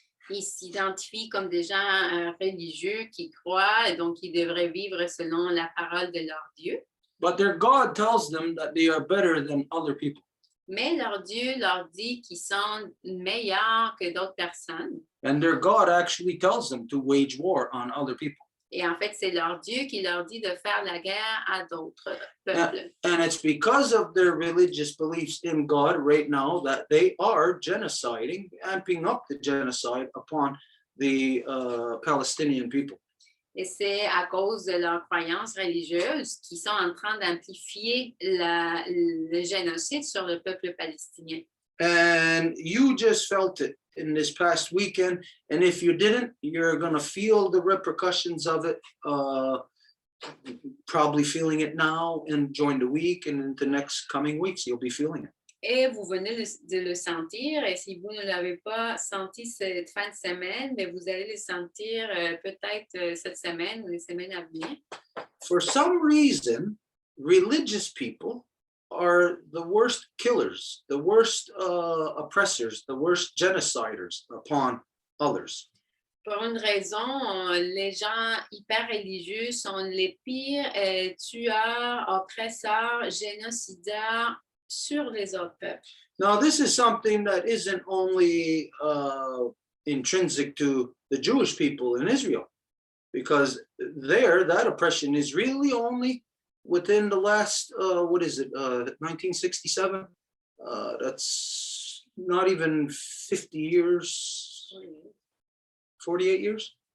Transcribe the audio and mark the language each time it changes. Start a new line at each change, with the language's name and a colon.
French: Ils s'identifient comme des gens religieux qui croient et donc ils devraient vivre selon la parole de leur Dieu.
English: But their God tells them that they are better than other people.
French: Mais leur Dieu leur dit qu'ils sont meilleurs que d'autres personnes.
English: And their God actually tells them to wage war on other people.
French: Et en fait, c'est leur Dieu qui leur dit de faire la guerre à d'autres peuples.
English: And it's because of their religious beliefs in God right now that they are genociding, amping up the genocide upon the Palestinian people.
French: Et c'est à cause de leurs croyances religieuses qu'ils sont en train d'amplifier le génocide sur le peuple palestinien.
English: And you just felt it in this past weekend. And if you didn't, you're going to feel the repercussions of it, probably feeling it now and during the week and in the next coming weeks, you'll be feeling it.
French: Et vous venez de le sentir, et si vous ne l'avez pas senti cette fin de semaine, mais vous allez le sentir peut-être cette semaine ou les semaines à venir.
English: For some reason, religious people are the worst killers, the worst oppressors, the worst genociders upon others.
French: Pour une raison, les gens hyper religieux sont les pires tueurs, oppresseurs, génocideurs sur les autres peuples.
English: Now, this is something that isn't only intrinsic to the Jewish people in Israel, because there, that oppression is really only within the last, 1967? That's not even 50 years, 48 years?